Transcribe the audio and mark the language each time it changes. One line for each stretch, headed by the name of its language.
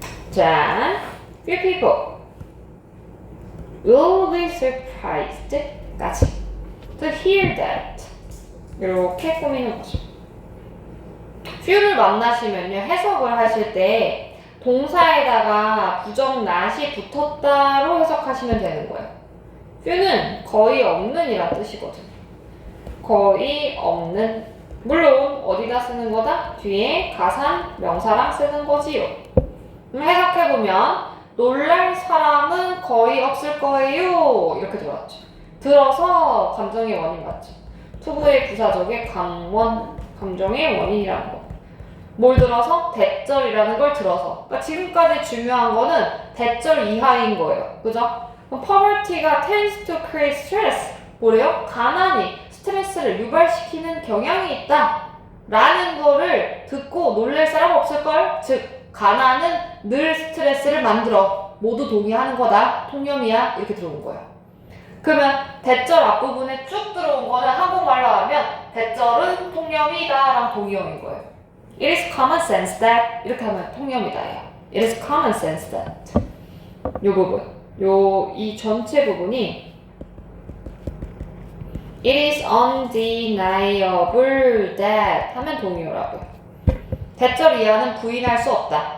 Korean: 자,
English: few people will be surprised
Korean: 까지
English: to hear that
Korean: 이렇게 꾸미는 거죠. few를 만나시면요 해석을 하실 때 동사에다가 부정 not이 붙었다로 해석하시면 되는 거예요. few는 거의 없는이란 뜻이거든요. 거의 없는 물론 어디다 쓰는 거다? 뒤에 가산 명사랑 쓰는 거지요. 해석해보면 놀랄 사람은 거의 없을 거예요 이렇게 들어왔죠. 들어서 감정의 원인 맞죠. 투부의 부사적의 감원 감정의 원인이라는 거. 뭘 들어서? 대절이라는 걸 들어서. 그러니까 지금까지 중요한 거는 대절 이하인 거예요. 그죠? 그럼
English: poverty가 tends to create stress.
Korean: 뭐래요? 가난이 스트레스를 유발시키는 경향이 있다 라는 거를 듣고 놀랄 사람 없을걸? 즉 가난은 늘 스트레스를 만들어. 모두 동의하는 거다. 통념이야. 이렇게 들어온 거예요. 그러면 대절 앞부분에 쭉 들어온 거는 한국말로 하면 대절은 통념이다 랑 동의어인 거예요.
English: It is common sense that
Korean: 이렇게 하면 통념이다 예요. It is common sense that 요 부분 이 전체 부분이
English: It is undeniable that
Korean: 하면 동의어라고요. 대절 이하는 부인할 수 없다.